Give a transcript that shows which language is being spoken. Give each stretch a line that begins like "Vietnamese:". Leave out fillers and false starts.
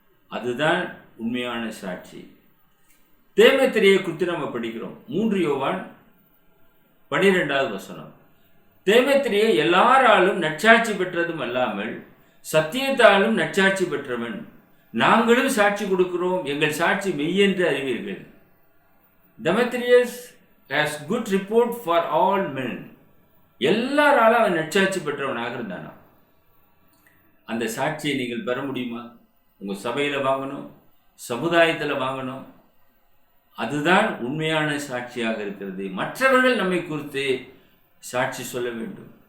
Tamil: அதுதான் உண்மையான சாட்சி. தேமேத்திரியை குறித்து நம்ம படிக்கிறோம். 3 யோவான் 12 தேமேத்திரியை எல்லாராலும் நற்சாட்சி பெற்றதும் அல்லாமல் சத்தியத்தாலும் நற்சாட்சி பெற்றவன். நாங்களும் சாட்சி கொடுக்கிறோம், எங்கள் சாட்சி மெய்யென்று அறிவீர்கள்.
English: Demetrius has good report for all men.
Tamil: எல்லாராலும் அவன் நற்சாட்சி பெற்றவனாக இருந்தானா. அந்த சாட்சியை நீங்கள் பெற முடியுமா? உங்கள் சபையில் வாங்கணும், சமுதாயத்தில் வாங்கணும். அதுதான் உண்மையான சாட்சியாக இருக்கிறது. மற்றவர்கள் நம்மை குறித்து சாட்சி சொல்ல வேண்டும்.